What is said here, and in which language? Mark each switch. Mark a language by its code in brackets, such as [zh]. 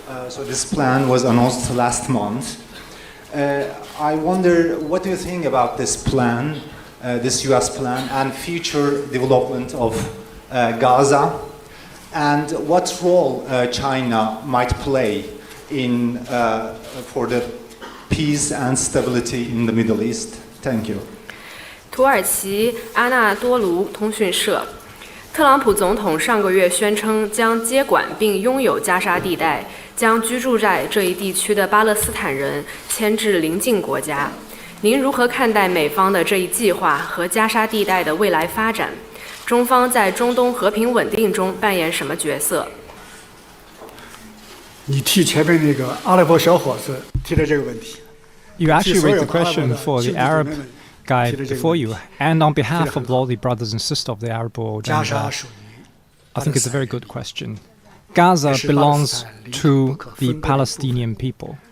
[en] So this plan was announced last month. I wonder, what do you think about this plan, this US plan, and future development of Gaza, and what role China might play in for the peace and stability in the Middle East? Thank you. [zh] 土耳其阿纳多卢通讯社，特朗普总统上个月宣称将接管并拥有加沙地带，将居住在这一地区的巴勒斯坦人迁至邻近国家。您如何看待美方的这一计划和加沙地带的未来发展？中方在中东和平稳定中扮演什么角色？你替前面那个阿拉伯小伙子提的这个问题。 [en] You actually raised the question for the Arab guy before you, and on behalf of all the brothers and sisters of the Arab world. And, I think it's a very good question. Gaza belongs to the Palestinian people.